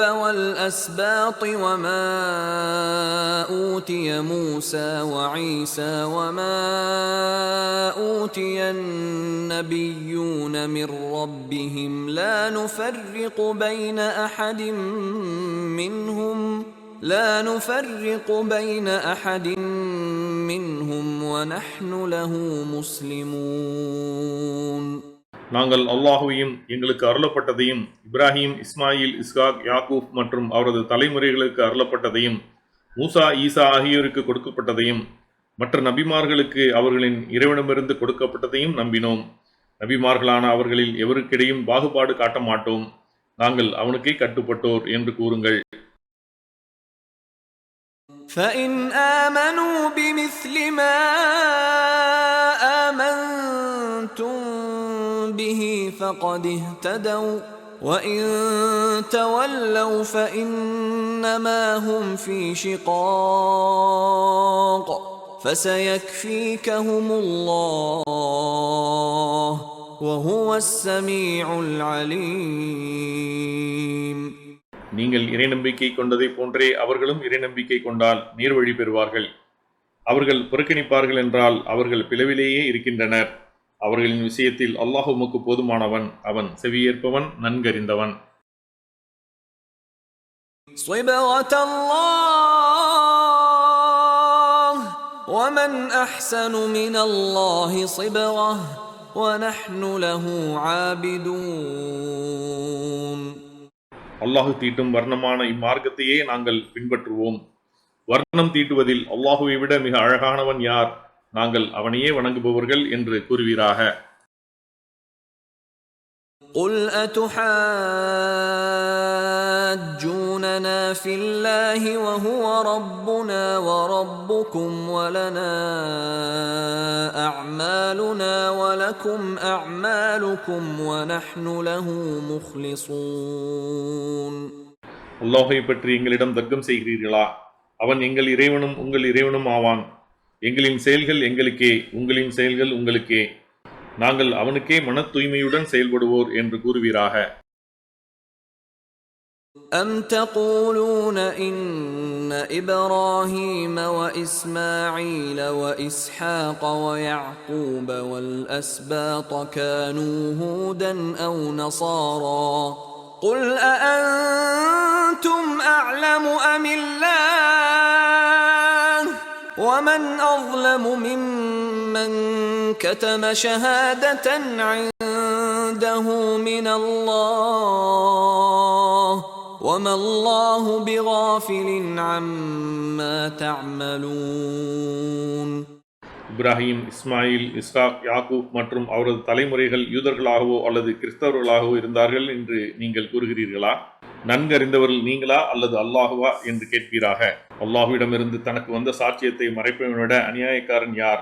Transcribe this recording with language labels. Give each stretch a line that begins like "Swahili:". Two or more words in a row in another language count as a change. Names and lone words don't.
Arabic: والأسباط وما أوتي موسى وعيسى وما أوتي النبيون من ربهم لا نفرق بين أحد منهم ونحن له مسلمون.
Tamil: நாங்கள் அல்லாஹுவையும் எங்களுக்கு அருளப்பட்டதையும் இப்ராஹிம், இஸ்மாயில், இஸ்ஹாக், யாக்கூப் மற்றும் அவரது தலைமுறைகளுக்கு அருளப்பட்டதையும் மூசா, ஈசா ஆகியோருக்கு கொடுக்கப்பட்டதையும் மற்ற நபிமார்களுக்கு அவர்களின் இறைவனிடமிருந்து கொடுக்கப்பட்டதையும் நம்பினோம். நபிமார்களான அவர்களில் எவருக்கிடையும் பாகுபாடு காட்ட மாட்டோம், நாங்கள் அவனுக்கே கட்டுப்பட்டோர் என்று கூறுங்கள்.
Arabic: فَإِنْ آمَنُوا بِمِثْلِ مَا آمَنْتُمْ بِهِ فَقَدِ اهْتَدَوْا وَإِنْ تَوَلَّوْا فَإِنَّمَا هُمْ فِي شِقَاقٍ فَسَيَكْفِيكَهُمُ اللَّهُ وَهُوَ السَّمِيعُ الْعَلِيمُ.
Tamil: நீங்கள் இறை நம்பிக்கை கொண்டதை போன்றே அவர்களும் இறை நம்பிக்கை கொண்டால் நீர்வழி பெறுவார்கள். அவர்கள் புறக்கணிப்பார்கள் என்றால் அவர்கள் பிளவிலேயே இருக்கின்றனர். அவர்களின் விஷயத்தில் அல்லாஹ் உமக்கு போதுமானவன், அவன் செவியேற்பவன், நன்கறிந்தவன்.
Arabic: صبغة الله ومن أحسن من الله صبغة وَنَحْنُ لَهُ عَابِدُونَ.
Tamil: அல்லாஹு தீட்டும் வர்ணமான இம்மார்க்கத்தையே நாங்கள் பின்பற்றுவோம். வர்ணம் தீட்டுவதில் அல்லாஹுவை விட மிக அழகானவன் யார்? நாங்கள் அவனையே வணங்குபவர்கள் என்று கூறுவீராக.
Arabic: قُلْ أَتُحَاجُّونَنَا فِي اللَّهِ وَهُوَ رَبُّنَا وَرَبُّكُمْ وَلَنَا أَعْمَالُنَا وَلَكُمْ أَعْمَالُكُمْ وَنَحْنُ لَهُ مُخْلِصُونَ.
Tamil: அல்லாஹை பற்றி எங்களிடம் தர்க்கம் செய்கிறீர்களா? அவன் எங்கள் இறைவனும் உங்கள் இறைவனும் ஆவான். எங்களின் செயல்கள் எங்களுக்கே, உங்களின் செயல்கள் உங்களுக்கே. நாங்கள் அவனுக்கே மன தூய்மையுடன் செயல்படுவோர் என்று கூறுவீராக.
Arabic: أَمْ تَقُولُونَ إِنَّ إِبْرَاهِيمَ وَإِسْمَاعِيلَ وَإِسْحَاقَ وَيَعْقُوبَ وَالْأَسْبَاطَ كَانُوا هُودًا أَوْ نَصَارَى قُلْ أَأَنْتُمْ أَعْلَمُ أَمِ اللَّهُ وَمَنْ أَظْلَمُ مِمَّنْ كَتَمَ شَهَادَةً عِنْدَهُ مِنَ اللَّهِ وَمَا اللَّهُ بِغَافِلٍ عَمَّا تَعْمَلُونَ.
Tamil: இப்ராஹிம், இஸ்மாயில், இஸ்ஹாக், யாக்கூப் மற்றும் அவரது தலைமுறைகள் யூதர்களாகவோ அல்லது கிறிஸ்தவர்களாகவோ இருந்தார்கள் என்று நீங்கள் கூறுகிறீர்களா? நன்கறிந்தவர்கள் நீங்களா அல்லது அல்லாஹுவா என்று கேட்பீராக. அல்லாஹுவிடமிருந்து தனக்கு வந்த சாட்சியத்தை மறைப்பவனை விட அநியாயக்காரன் யார்?